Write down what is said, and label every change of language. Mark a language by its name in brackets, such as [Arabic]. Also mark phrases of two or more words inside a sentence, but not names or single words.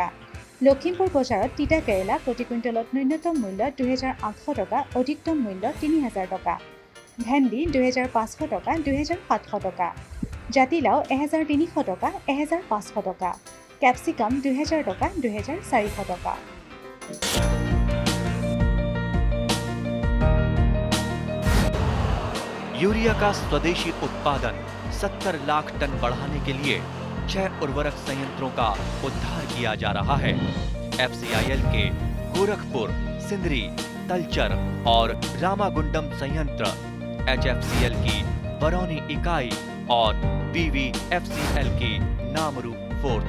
[Assamese] লখিমপুৰ বজাৰত তিতা কেৰেলা প্ৰতি কুইণ্টেলত ন্যূনতম মূল্য ২,৮০০ টকা, অধিকতম মূল্য ৩,০০০ টকা। ভেন্দি ২,৫০০ টকা, ২,৭০০ টকা। জাতিলাও ১,৩০০ টকা, ১,৫০০ টকা। কেপচিকাম ২,০০০ টকা, ২,৪০০ টকা। [Hindi] यूरिया का स्वदेशी उत्पादन 70 लाख टन बढ़ाने के लिए 6 उर्वरक संयंत्रों का उद्धार किया जा रहा है। FCIL के गोरखपुर, सिंदरी, तलचर और रामागुंडम संयंत्र, HFCL की बरौनी इकाई और BVFCL की नामरू फोर्थ।